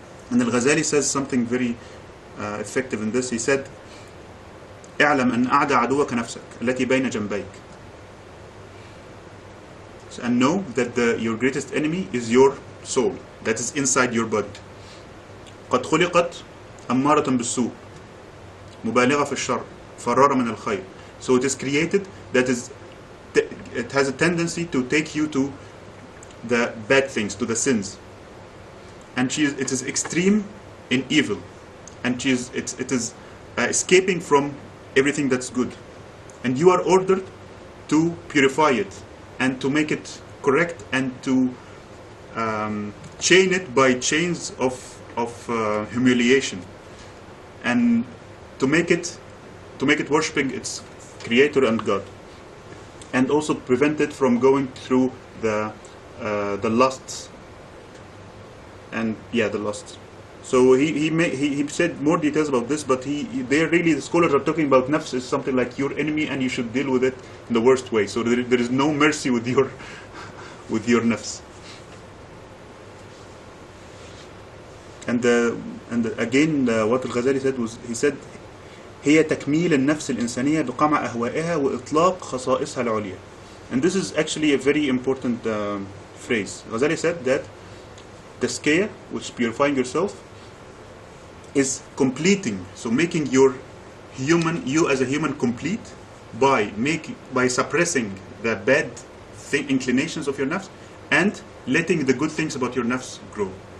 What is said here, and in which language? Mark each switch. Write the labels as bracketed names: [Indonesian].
[English] And Al-Ghazali says something very effective in this. He said, [Arabic] اعلم أن أعدى عدوك نفسك التي بين جنبيك. [English] And know that your greatest enemy is your soul, that is inside your body. [Arabic] قد خلقت أمارة بالسوء مبالغة في الشر فرارة من الخير. [English] So it is created that it has a tendency to take you to the bad things, to the sins, and it is extreme in evil, and it is escaping from everything that's good, and you are ordered to purify it and to make it correct and to chain it by chains of humiliation, and to make it worshipping its creator and God, and also prevent it from going through the lusts, and the lusts. So he said more details about this, but the scholars are talking about nafs is something like your enemy, and you should deal with it in the worst way. So there is no mercy with your nafs. And again, what Al-Ghazali said was, he said [Arabic] هي تكميل النفس الإنسانية بقمع أهوائها وإطلاق خصائصها العليا. [English] And this is actually a very important phrase. Ghazali said that tazkiyah, which is purifying yourself, is completing, so making you as a human complete by suppressing the bad inclinations of your nafs and letting the good things about your nafs grow.